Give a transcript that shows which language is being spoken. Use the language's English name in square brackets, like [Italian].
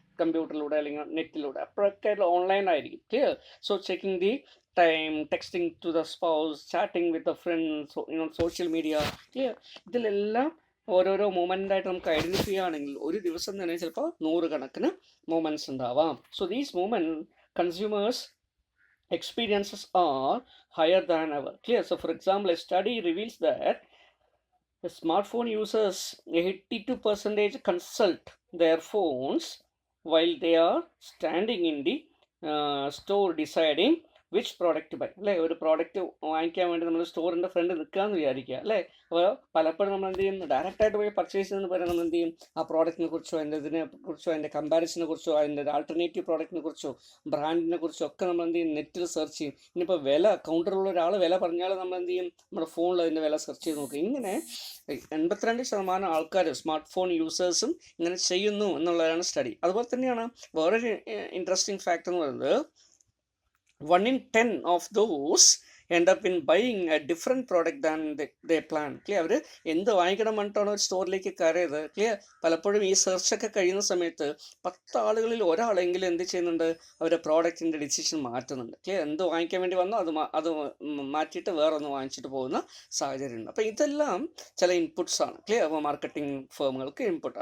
[Malayalam] കമ്പ്യൂട്ടറിലൂടെ അല്ലെങ്കിൽ നെറ്റിലൂടെ, അപ്പോഴൊക്കെ ഓൺലൈൻ ആയിരിക്കും. Clear? [English] So checking the time, texting to the spouse, chatting with the friends, social media. Clear? [Malayalam] ഇതിലെല്ലാം ഓരോരോ മൂമെൻ്റായിട്ട് നമുക്ക് ഐഡൻറ്റിഫൈ ചെയ്യുകയാണെങ്കിൽ ഒരു ദിവസം തന്നെ ചിലപ്പോൾ 100 കണക്കിന് മൂമെൻറ്റ്സ് ഉണ്ടാവാം. [English] So these moment consumers experiences are higher than ever. Clear? So for example, a study reveals that the smartphone users 82% consult their phones while they are standing in the store deciding which product buy അല്ലേ. [Malayalam] ഒരു product വാങ്ങിക്കാൻ വേണ്ടി നമ്മൾ സ്റ്റോറിൻ്റെ front നിൽക്കാമെന്ന് വിചാരിക്കുക അല്ലേ. അപ്പോൾ പലപ്പോഴും നമ്മൾ എന്ത് ചെയ്യും, ഡയറക്റ്റായിട്ട് പോയി പർച്ചേസ് ചെയ്യുന്നതിന് പകരം നമ്മൾ എന്ത് ചെയ്യും, ആ പ്രോഡക്റ്റിനെ കുറിച്ചോ അതിനെ കുറിച്ചോ അതിൻ്റെ കമ്പാരിസനെ കുറിച്ചോ അതിൻ്റെ ആൾട്ടർനേറ്റീവ് പ്രോഡക്റ്റിനെ കുറിച്ചോ ബ്രാൻഡിനെ കുറിച്ചോ ഒക്കെ നമ്മൾ എന്ത് ചെയ്യും, നെറ്റിൽ സെർച്ച് ചെയ്യും. ഇനിയിപ്പോൾ വില കൗണ്ടറിലുള്ള ഒരാൾ വില പറഞ്ഞാൽ നമ്മൾ എന്ത് ചെയ്യും, നമ്മുടെ ഫോണിൽ അതിൻ്റെ വില സെർച്ച് ചെയ്ത് നോക്കും. ഇങ്ങനെ 82% ആൾക്കാർ സ്മാർട്ട് ഫോൺ യൂസേഴ്സും ഇങ്ങനെ ചെയ്യുന്നു എന്നുള്ളതാണ് സ്റ്റഡി. അതുപോലെ തന്നെയാണ് വേറൊരു ഇൻട്രസ്റ്റിംഗ് ഫാക്ട് എന്ന് പറയുന്നത്, [English] 1 in 10 of those end up in buying a different product than they plan. Clear. [Malayalam] അവർ എന്ത് വാങ്ങിക്കണം പറഞ്ഞിട്ടാണ് ഒരു സ്റ്റോറിലേക്ക് കയറിയത്. ക്ലിയർ. പലപ്പോഴും ഈ സെർച്ചൊക്കെ കഴിയുന്ന സമയത്ത് 10 ആളുകളിൽ ഒരാളെങ്കിലും എന്ത് ചെയ്യുന്നുണ്ട്, അവരുടെ പ്രോഡക്റ്റിൻ്റെ ഡിസിഷൻ മാറ്റുന്നുണ്ട്. ക്ലിയർ. എന്ത് വാങ്ങിക്കാൻ വേണ്ടി വന്നോ അത് മാറ്റിയിട്ട് വേറൊന്ന് വാങ്ങിച്ചിട്ട് പോകുന്ന സാഹചര്യമുണ്ട്. അപ്പോൾ ഇതെല്ലാം ചില ഇൻപുട്സ് ആണ്. ക്ലിയർ. അപ്പോൾ മാർക്കറ്റിംഗ് ഫേമുകൾക്ക് ഇൻപുട്ട്.